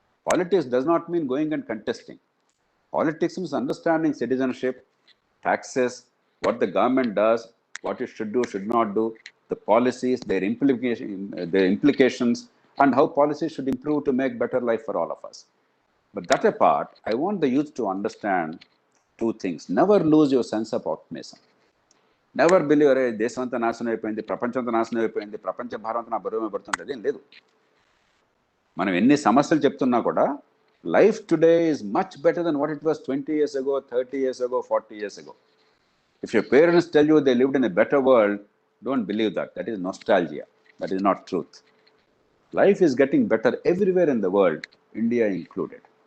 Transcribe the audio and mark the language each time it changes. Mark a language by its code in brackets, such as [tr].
[en] Politics does not mean going and contesting. Politics means understanding citizenship, taxes, what the government does, what it should do, should not do, the policies, their implications, and how policies should improve to make better life for all of us. But that apart, I want the youth to understand two things. Never lose your sense of optimism. Never believe, [te] అరే దేశం అంతా నాశనం అయిపోయింది, ప్రపంచం అంతా నాశనం అయిపోయింది, ప్రపంచ భారం అంతా నా బరువు పడుతుంది, అదేం లేదు. మనం ఎన్ని సమస్యలు చెప్తున్నా కూడా [en] life today is much better than what it was 20 years ago, 30 years ago, 40 years ago. If your parents tell you they lived in a better world, don't believe that. That is nostalgia. That is not truth. Life is getting better everywhere in the world, India included.